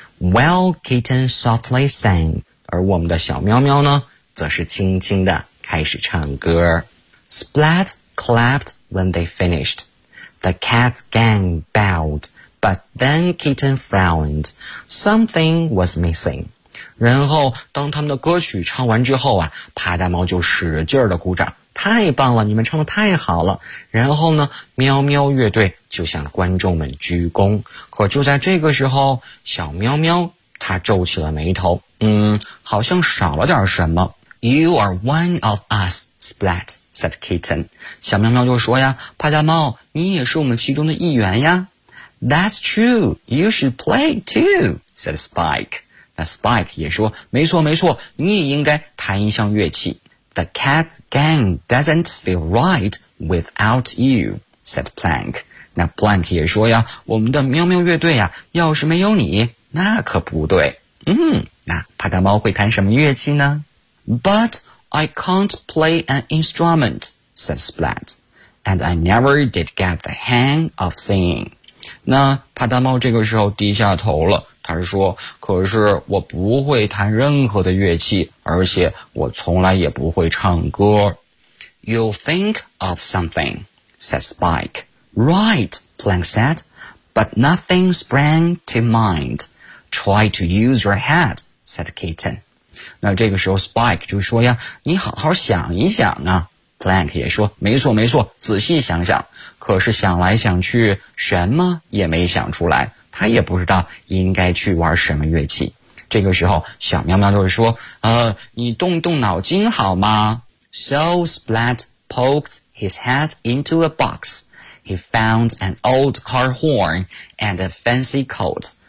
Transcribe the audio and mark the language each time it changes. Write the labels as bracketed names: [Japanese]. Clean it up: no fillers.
[English] While Kitten softly sang, [Chinese] 而我们的小喵喵呢，则是轻轻地开始唱歌。 [English] Splat clapped when they finished. The cat gang bowed, but then Kitten frowned. Something was missing. [Chinese] 然后当他们的歌曲唱完之后啊，帕大猫就使劲地鼓掌，太棒了，你们唱得太好了。然后呢，喵喵乐队就向观众们鞠躬。可就在这个时候，小喵喵他皱起了眉头，好像少了点什么。 [English] You are one of us, Splat, said Kitten. [Chinese] 小喵喵就说呀，帕大猫，你也是我们其中的一员呀。 [English] That's true, you should play too, said Spike. [Chinese] 那 Spike 也说，没错没错，你也应该弹一项乐器。 [English] The cat gang doesn't feel right without you, said Plank. [Chinese] 那 Plank 也说呀，我们的喵喵乐队呀，要是没有你，那可不对。那帕大猫会弹什么乐器呢？ [English] But I can't play an instrument, said Splat, and I never did get the hang of singing. [Chinese] 那帕大猫这个时候低下头了，他说，可是我不会弹任何的乐器，而且我从来也不会唱歌。 [English] You'll think of something, said Spike. Right, Plank said, but nothing sprang to mind. Try to use your head, said Kitten. [Chinese] 那这个时候 Spike 就说呀，你好好想一想啊。 Plank 也说，没错没错，仔细想想。可是想来想去什么也没想出来，他也不知道应该去玩什么乐器。这个时候小喵喵就说，你动动脑筋好吗？ [English] So Splat poked his head into a box. He found an old car horn and a fancy coat.